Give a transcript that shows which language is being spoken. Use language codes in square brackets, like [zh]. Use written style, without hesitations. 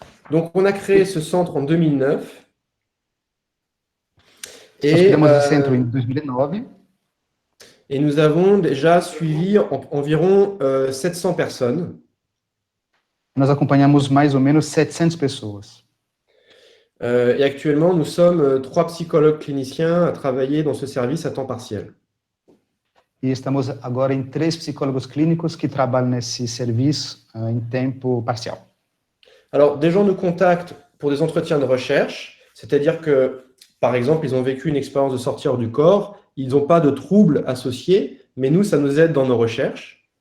[fr] Donc, on a créé ce centre en 2009. [pt] Nós criamos o centro em 2009. [fr] Et nous avons déjà suivi environ 700 personnes. [pt] Nós acompanhamos mais ou menos 700 pessoas. [fr] Et actuellement, nous sommes 3 psychologues cliniciens à travailler dans ce service à temps partiel. [pt] E estamos agora em 3 psicólogos clínicos que trabalham nesse serviço em tempo parcial. [fr] Alors, des gens nous contactent pour des entretiens de recherche, c'est-à-dire que, par exemple, ils ont vécu une expérience de sortir du corps, ils n'ont pas de troubles associés, mais nous, ça nous aide dans nos recherches.